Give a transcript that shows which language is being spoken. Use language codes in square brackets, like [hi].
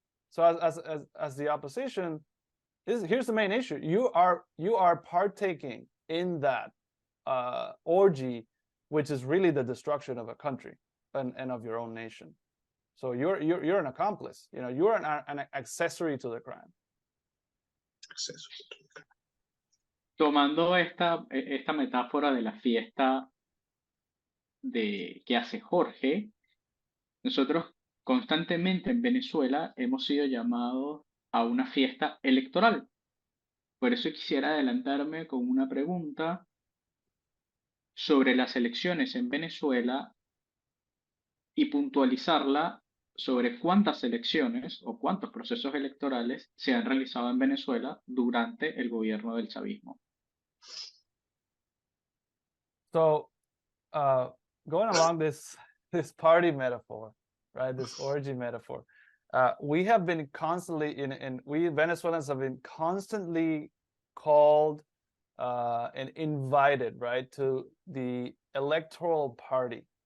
[en] So as the opposition, here's the main issue: you are partaking in that orgy, which is really the destruction of a country and of your own nation. So you're an accomplice. You're an accessory to the crime. [es] Tomando esta metáfora de la fiesta que hace Jorge, nosotros constantemente en Venezuela hemos sido llamados a una fiesta electoral. Por eso quisiera adelantarme con una pregunta sobre las elecciones en Venezuela y puntualizarla sobre cuántas elecciones o cuántos procesos electorales se han realizado en Venezuela durante el gobierno del chavismo. [en] So, going along this party metaphor, right? This orgy metaphor, we have been constantly we Venezuelans have been constantly called and invited, right, to the electoral party.